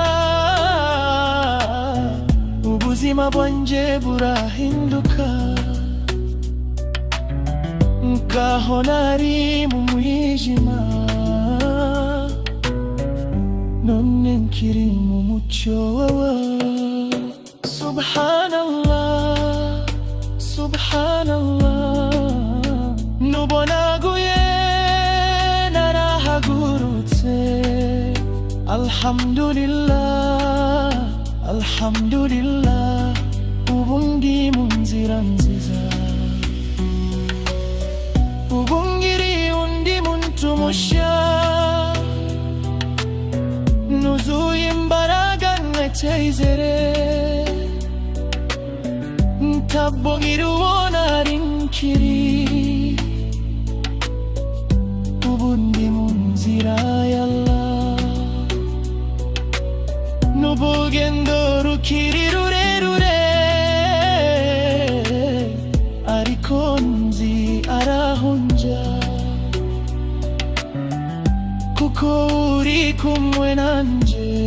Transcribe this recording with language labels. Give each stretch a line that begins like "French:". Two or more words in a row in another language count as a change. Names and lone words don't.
Kinyarwanda: ubuzima bwanjye burahinduka, nkaho nari mu mwijima, none nkiri mu mucyo wawe,
Arabic: سبحان الله سبحان الله,
Kinyarwanda: nubonaguye narahagurutse,
Arabic: الحمد لله الحمد لله,
Kinyarwanda: ubu ndi mu nzira nziza, ubu ngiri undi muntu mushya, nuzuye imbaraga n'icyizere, ntabwo nkiri uwo nari nkiri, ubu ndi mu nzira ya Allah, n'urugendo rukiri rurerure, ariko nzi arahunja, kuko uri kumwe nanjye,